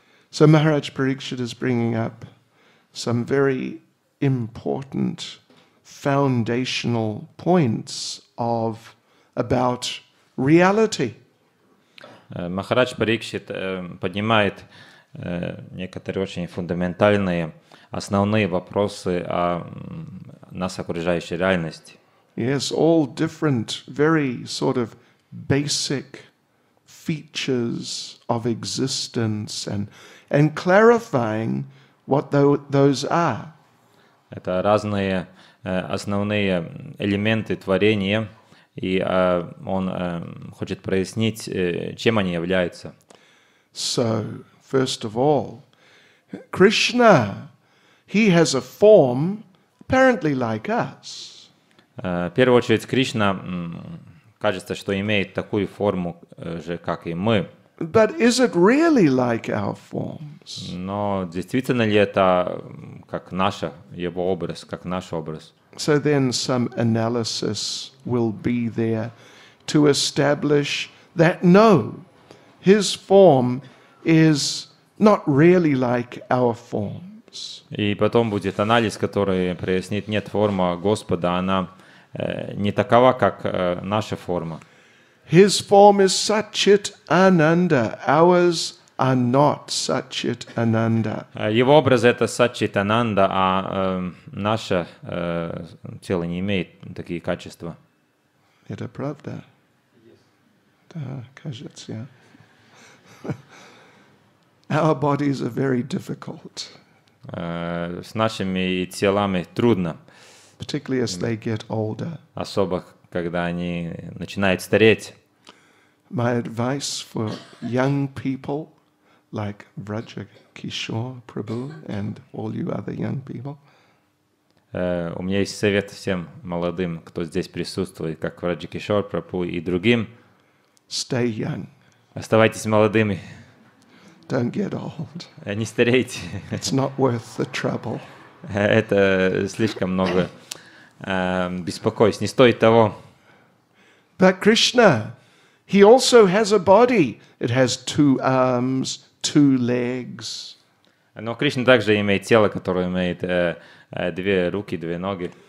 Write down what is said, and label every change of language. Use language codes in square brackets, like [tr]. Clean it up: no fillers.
[en] So Maharaj Parikshit is bringing up some very important foundational points about reality. [ru] Махарадж Парикшит поднимает некоторые очень фундаментальные, основные вопросы о нас окружающей реальности. [en] Yes, all different, very sort of basic features of existence and clarifying what those are. [ru] Это разные основные элементы творения, и он хочет прояснить, чем они являются. [en] So, first of all, Krishna, he has a form apparently like us. [ru] В первую очередь, Кришна, кажется, что имеет такую форму же, как и мы. [en] But is it really like our forms? [ru] Но действительно ли это как его образ, как наш образ? [en] So then some analysis will be there to establish that no, his form is not really like our forms. [ru] И потом будет анализ, который прояснит, нет, форма Господа, она не такова, как наша форма. [en] His form is Satchit Ananda, ours are not Satchit Ananda. [ru] Его образ — это Саччитананда, а наше тело не имеет такие качества. Это правда? Да, кажется. [en] Our bodies are very difficult, [ru] С нашими телами трудно, [en] particularly as they get older. [ru] особо когда они начинают стареть. [en] My advice for young people like Vraja Kishore Prabhu and all you other young people, [ru] У меня есть совет всем молодым, кто здесь присутствует, как Враджа Кишор Прабху и другим. [en] stay young. [ru] Оставайтесь молодыми, [en] Don't get old. [ru] не старейте. [en] It's not worth the trouble. [ru] Это слишком много беспокойств, не стоит того. [en] But Krishna, he also has a body. It has 2 arms, 2 legs. [ru] Но Кришна также имеет тело, которое имеет 2 руки, 2 ноги.